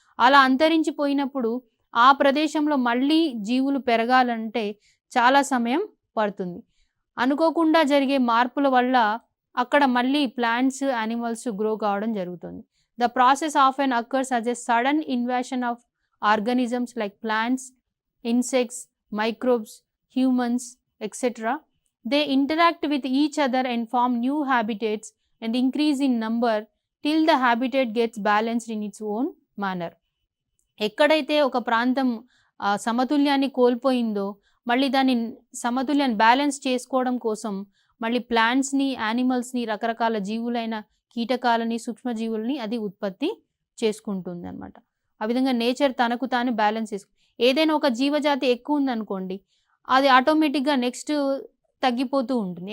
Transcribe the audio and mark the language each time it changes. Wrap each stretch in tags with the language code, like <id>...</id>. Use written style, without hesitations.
<te>అలా అంతరించిపోయినప్పుడు ఆ ప్రదేశంలో మళ్ళీ జీవులు పెరగాలంటే చాలా సమయం పడుతుంది. అనుకోకుండా జరిగే మార్పుల వల్ల అక్కడ మళ్ళీ ప్లాంట్స్, యానిమల్స్ గ్రో కావడం జరుగుతుంది.</te> <en>The process often occurs as a sudden invasion of organisms like plants, insects, microbes, humans, etc. They interact with each other and form new habitats and increase in number till the habitat gets balanced in its own manner.</en> <te>ఎక్కడైతే ఒక ప్రాంతం సమతుల్యాన్ని కోల్పోయిందో మళ్ళీ దాన్ని సమతుల్యాన్ని balance చేసుకోవడం కోసం మళ్ళీ ప్లాంట్స్ని, యానిమల్స్ని, రకరకాల జీవులైన కీటకాలని, సూక్ష్మజీవులని అది ఉత్పత్తి చేసుకుంటుంది అనమాట. ఆ విధంగా నేచర్ తనకు తాను బ్యాలెన్స్ చేసుకుంటుంది. ఏదైనా ఒక జీవజాతి ఎక్కువ ఉందనుకోండి, అది ఆటోమేటిక్గా నెక్స్ట్ తగ్గిపోతూ ఉంటుంది.</te>